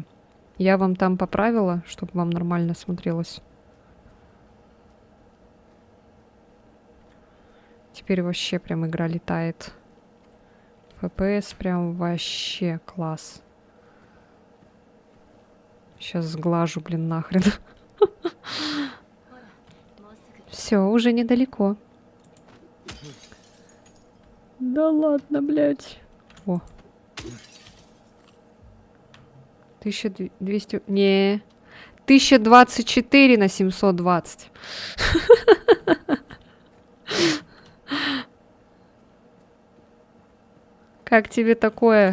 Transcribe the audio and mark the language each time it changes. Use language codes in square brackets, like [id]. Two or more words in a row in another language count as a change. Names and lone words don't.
[ru] Я вам там поправила, чтобы вам нормально смотрелось. Теперь вообще прям игра летает. FPS прям вообще класс. Сейчас сглажу, блин, нахрен. [ja] ほらもうすぐ [ru] Все, уже недалеко. Да ладно, блядь. О. 1200... Не. 1024 на 720. Как тебе такое?